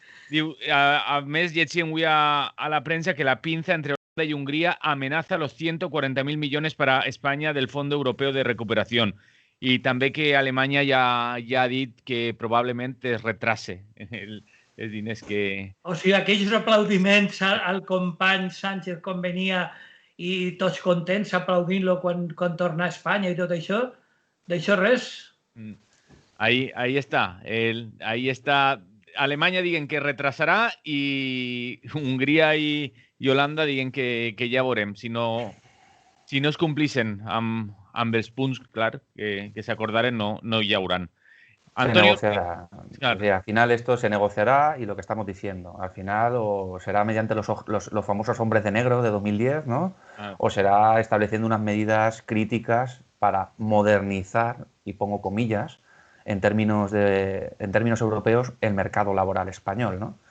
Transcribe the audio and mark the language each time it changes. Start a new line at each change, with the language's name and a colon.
Catalan: Diu, a més, llegim avui a la premsa que
Spanish: la pinza entre Holanda y Hungría amenaza los 140.000 millones para España del Fondo Europeo de Recuperación.
Catalan: I també que Alemanya ja ha dit que probablement es retrase els diners que... O sigui, aquells aplaudiments al company Sánchez quan venia i tots contents aplaudint-lo quan torna a Espanya i tot això, d'això res.
Spanish: Ahí está. Ahí está.
Catalan: Alemanya diguen que retrasarà i Hongria i Holanda diguen que ja veurem. Si no es complixen amb els punts, clar, que s'acordaren, no hi hauran.
Spanish: Antonio, se negociará. Claro. O sea, al final esto se negociará y lo que estamos diciendo, al final o será mediante los famosos hombres de negro de 2010, ¿no? O será estableciendo unas medidas críticas para modernizar, y pongo comillas, en términos europeos, el mercado laboral español, ¿no?